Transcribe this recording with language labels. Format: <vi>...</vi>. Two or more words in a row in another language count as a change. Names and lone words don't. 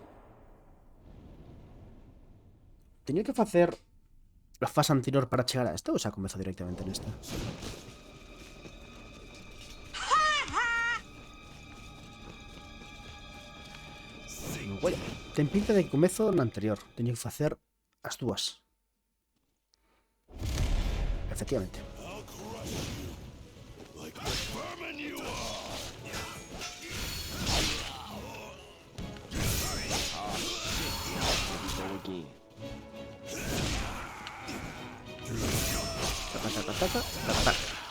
<gl>Teño que facer a fase anterior para chegar a esta ou xa comezo directamente nesta? Bueno, ten pinta de que comezo na anterior. Teño que facer as dúas. Efectivamente.</gl> <en>Like the vermin you are. Taca, taca, taca, taca, taca.</en>